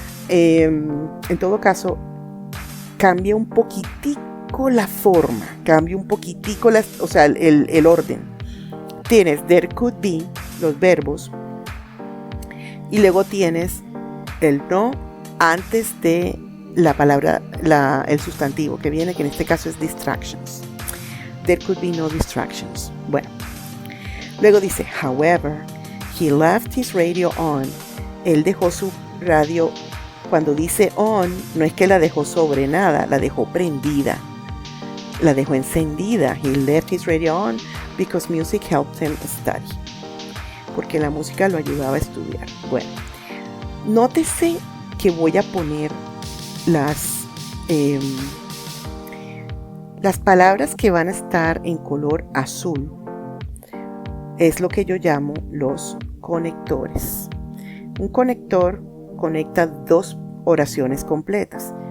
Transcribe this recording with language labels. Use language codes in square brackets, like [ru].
[es] En todo caso, cambia un poquitico la forma, cambia un poquitico el orden. Tienes [en] there could be, [es] los verbos, y luego tienes el no antes de la palabra, el sustantivo que viene, que en este caso es distractions. [en] There could be no distractions. [es] Bueno, luego dice, [en] however, he left his radio on. [es] Él dejó su radio. Cuando dice on, no es que la dejó sobre nada, la dejó prendida, la dejó encendida. [en] He left his radio on because music helped him study. [es] Porque la música lo ayudaba a estudiar. Bueno, nótese que voy a poner las palabras que van a estar en color azul. Es lo que yo llamo los conectores. Un conector conecta dos oraciones completas.